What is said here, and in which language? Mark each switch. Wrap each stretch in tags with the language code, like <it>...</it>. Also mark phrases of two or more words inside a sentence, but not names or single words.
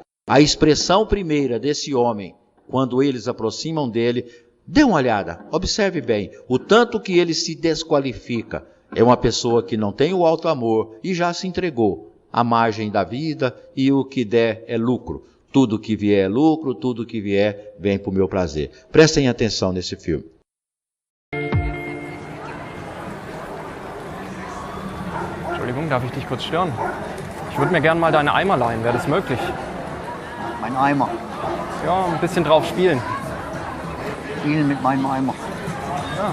<pt>A expressão primeira desse homem, quando eles aproximam dele, dê uma olhada, observe bem, o tanto que ele se desqualifica. É uma pessoa que não tem o alto amor e já se entregou à margem da vida e o que der é lucro. Tudo que vier é lucro, tudo que vier vem para o meu prazer. Prestem atenção nesse filme.</pt> <de>Entschuldigung, darf ich dich kurz stören? Ich würde mir gerne mal deine Eimer leihen, wäre das möglich? Mein Eimer. Ja, ein bisschen drauf spielen. Spielen mit meinem Eimer. Ja.</de>